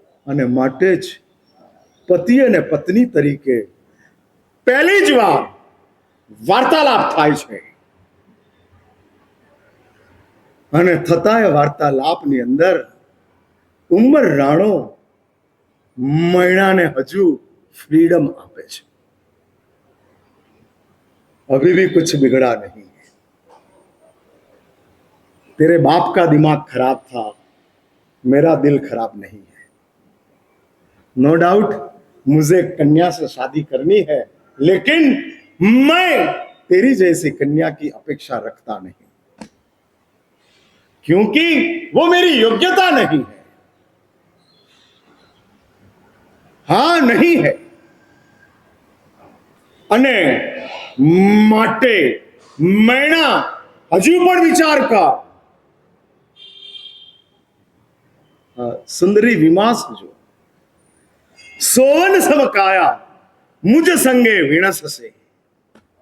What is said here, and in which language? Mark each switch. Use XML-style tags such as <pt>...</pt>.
<gu>અને માટે જ પતિ અને પત્ની તરીકે પહેલી જ વાર વાર્તાલાપ થાય છે. અને થતા એ વાર્તાલાપની અંદર ઉંમર રાણો મૈણાને હજુ फ्रीडम આપે છે।</gu> <hi>अभी भी कुछ बिगड़ा नहीं है। तेरे बाप का दिमाग खराब था, मेरा दिल खराब नहीं है।</hi> <en>no doubt</en> <hi>मुझे कन्या से शादी करनी है, लेकिन मैं तेरी जैसी कन्या की अपेक्षा रखता नहीं, क्योंकि वो मेरी योग्यता नहीं है। हाँ नहीं है,</hi> <gu>અને માટે મૈણા હજુ પણ વિચાર કર। સુંદરી વિમાસ જો સોવન સમ કાયા મુજ સંગે વિણસશે।</gu>